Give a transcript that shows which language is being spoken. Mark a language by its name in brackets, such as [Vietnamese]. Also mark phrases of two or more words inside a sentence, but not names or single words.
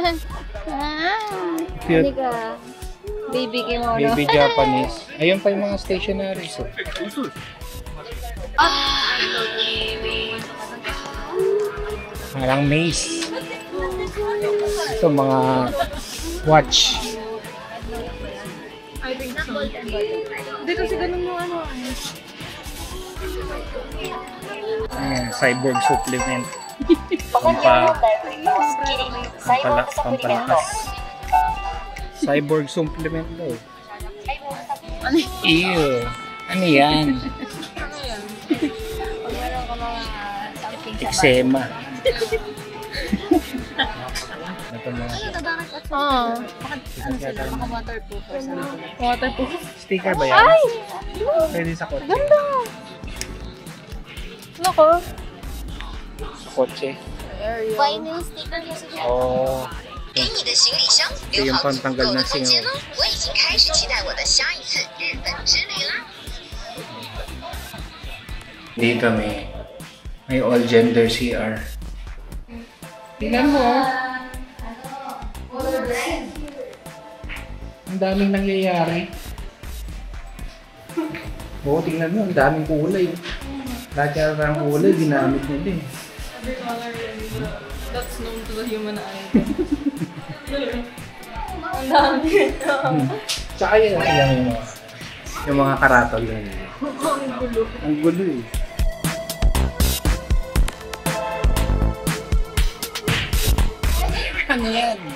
[English] Cute. Baby kimono. Baby Japanese. [Filipino] Ayun pa yung mga stationaries. Oh. Parang maze. Ito mga watch. [English] I think so. [Filipino] Hindi kasi ganun mo Ayan, [English] cyborg supplement. [Filipino] Pampalakas. [English] Cyborg supplement [Filipino] daw. Ew. Ano yan? Eczema. itong mga Oo. Ano sila? Baka waterproof [English] or something. [Filipino] Waterproof. sticker ba yan? Ay! Pwede sa kotse. Ganda! Nako. Sa kotse. [English] Vinyl sticker [Filipino] kasi siya. Oh. [Chinese] 给你的行李箱 [Filipino] Ito [Chinese] 留 [Filipino] yung [Chinese] 好足够 [Filipino] pantanggal [Chinese] 的 [Filipino] ng [Chinese] 空间 [Filipino] singaw. [Chinese] 哦！我已经开始期待我的下一次日本之旅啦！ [Filipino] Dito may [English] all gender [Filipino] CR. Tingnan mo. Ang daming nangyayari. Oo, tingnan mo, ang daming kulay. Lahat yata ng kulay, ginamit nila eh. [English] Every color that's known to the human eye. [Filipino] Ang dami. Tsaka yun yung mga karatol na yun. Ang gulo. Ang gulo eh. Ano yan?